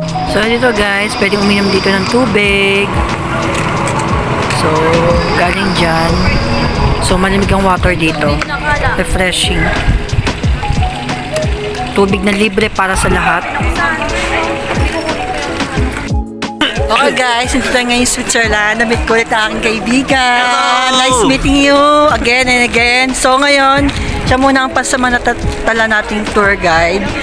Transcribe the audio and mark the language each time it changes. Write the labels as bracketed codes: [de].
[tl] So, dito guys, pwedeng uminom dito ng tubig. So, galing dyan. So, malamig ang water dito. Refreshing. Tubig na libre para sa lahat. Okay guys, nandito tayo ngayon sa Switzerland. Namit ko ulit ang aking kaibigan. [en] Hello! Nice meeting you again and again. [tl] So ngayon, siya muna ang pasamanatala nating tour guide.